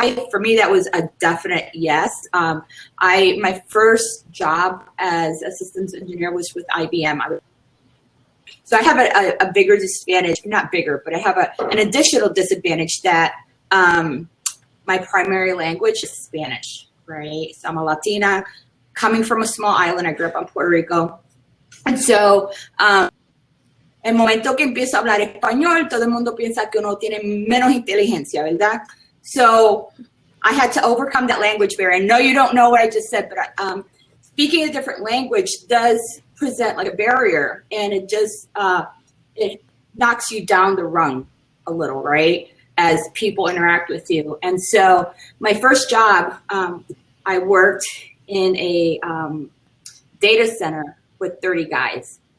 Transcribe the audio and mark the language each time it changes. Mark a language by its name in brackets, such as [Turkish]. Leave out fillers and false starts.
[English] For me, that was a definite yes. My first job as a systems engineer was with IBM. So I have a bigger disadvantage, not bigger, but I have an additional disadvantage that my primary language is Spanish, right? So I'm a Latina. coming from a small island. I grew up on Puerto Rico. And so, [Spanish] el momento que empiezo a hablar español, todo el mundo piensa que uno tiene menos inteligencia, ¿verdad? [English] So I had to overcome that language barrier. I know you don't know what I just said, but speaking a different language does present like a barrier, and it just, it knocks you down the rung a little, right? As people interact with you. And so my first job, I worked in a data center with 30 guys.